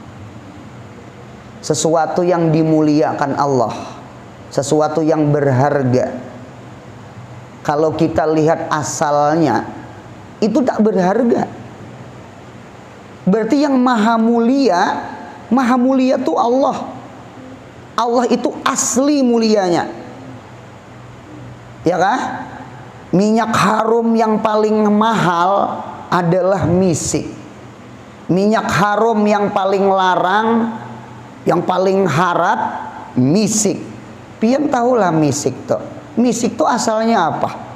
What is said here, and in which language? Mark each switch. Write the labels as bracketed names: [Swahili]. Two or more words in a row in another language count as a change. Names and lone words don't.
[Banjar] Sesuatu yang dimuliakan Allah, sesuatu yang berharga, kalau kita lihat asalnya itu tak berharga. Berarti yang maha mulia tuh Allah. Allah itu asli mulianya, ya kah? Minyak harum yang paling mahal adalah misik. Minyak harum yang paling larang, yang paling harat, misik. Pian tahulah misik tuh. Misik tuh asalnya apa?